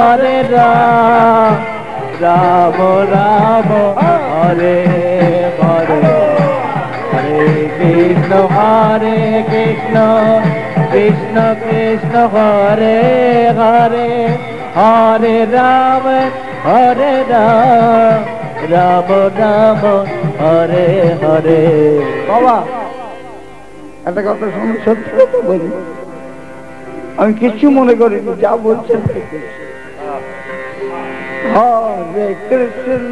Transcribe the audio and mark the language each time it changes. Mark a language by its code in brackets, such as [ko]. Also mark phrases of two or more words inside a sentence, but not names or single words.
[sa] राम राम हरे हरे, हरे कृष्ण कृष्ण कृष्ण हरे हरे, हरे राम রাম রাম হরে হরে। [bn] বাবা একটা কথা শুনুন, সত্যি কথা বলি, আমি কিছু মনে করিনি, যা বলছেন হরে কৃষ্ণ